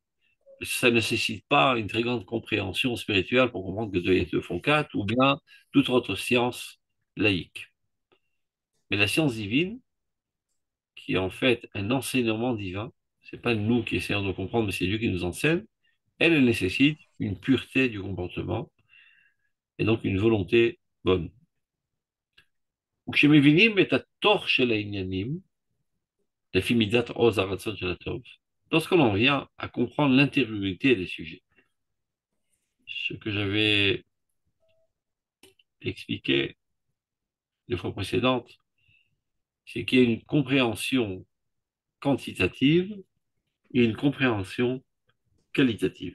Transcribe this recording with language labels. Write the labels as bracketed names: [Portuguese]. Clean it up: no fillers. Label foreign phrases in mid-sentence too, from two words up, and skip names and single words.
[French] Ça ne nécessite pas une très grande compréhension spirituelle pour comprendre que deux et deux font quatre, ou bien toute autre science laïque. Mais la science divine, qui est en fait un enseignement divin, c'est pas nous qui essayons de comprendre, mais c'est Dieu qui nous enseigne, elle nécessite une pureté du comportement et donc une volonté bonne. [Hebrew] וכשמבינים את התוך של העניינים, לפי מידת עוז הרצון של הטוב, [French] lorsqu'on en vient à comprendre l'intériorité des sujets, ce que j'avais expliqué les fois précédentes, c'est qu'il y a une compréhension quantitative et une compréhension qualitative.